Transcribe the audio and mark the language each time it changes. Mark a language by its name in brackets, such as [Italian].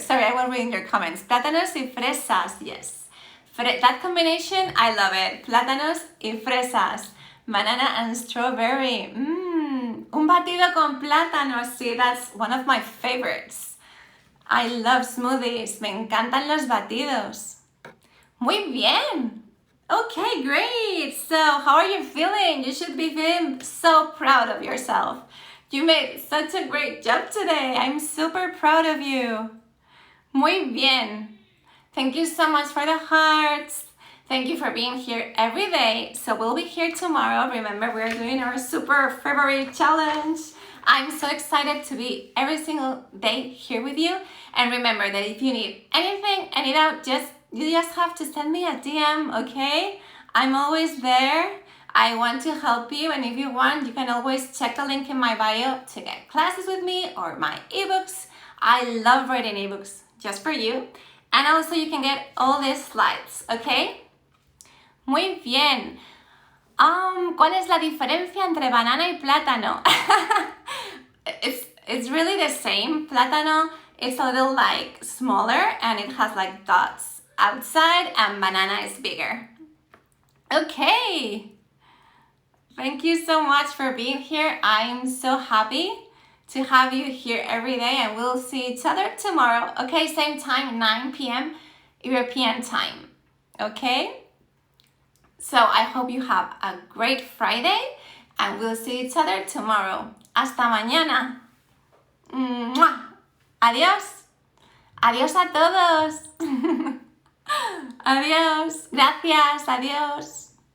[English] Sorry, I was reading your comments. [Spanish] Plátanos y fresas, [English] yes. That combination, I love it. [Spanish] Plátanos y fresas. [English] Banana and strawberry. [Spanish] Un batido con plátano. [English] See, that's one of my favorites. I love smoothies. [Spanish] Me encantan los batidos. Muy bien. [English] Okay, great. So, how are you feeling? You should be feeling so proud of yourself. You made such a great job today. I'm super proud of you. [Spanish] Muy bien. [English] Thank you so much for the hearts. Thank you for being here every day. So we'll be here tomorrow. Remember, we're doing our super February challenge. I'm so excited to be every single day here with you. And remember that if you need anything, any doubt, you just have to send me a DM, okay? I'm always there. I want to help you, and if you want, you can always check the link in my bio to get classes with me or my ebooks. I love writing ebooks just for you. And also you can get all these slides, okay? [Spanish] Muy bien. ¿Cuál es la diferencia entre banana y plátano? [English] It's really the same. Plátano is a little like smaller and it has like dots outside, and banana is bigger. Okay. Thank you so much for being here. I'm so happy to have you here every day, and we'll see each other tomorrow. Okay, same time, 9 p.m. European time. Okay? So I hope you have a great Friday, and we'll see each other tomorrow. [Spanish] Hasta mañana. ¡Mua! Adiós. Adiós a todos. Adiós. Gracias. Adiós.